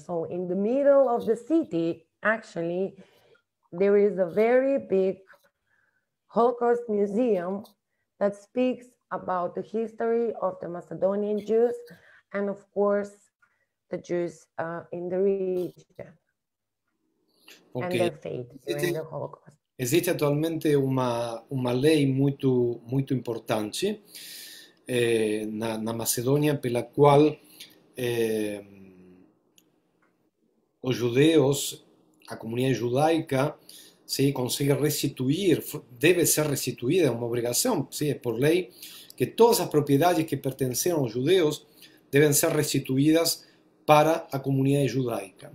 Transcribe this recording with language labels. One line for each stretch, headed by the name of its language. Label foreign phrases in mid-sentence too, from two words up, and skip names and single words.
English: So in the middle of the city, actually, there is a very big Holocaust museum that speaks about the history of the Macedonian Jews and of course, the Jews in the region. Okay. And their fate during the Holocaust.
Italian: Esiste attualmente una
Portuguese: lei muito importante na Macedônia pela qual os judeus, a comunidade judaica, se consegue restituir, deve ser restituída, é uma obrigação, é por lei, que todas as propriedades que pertenceram aos judeus devem ser restituídas para a comunidade judaica.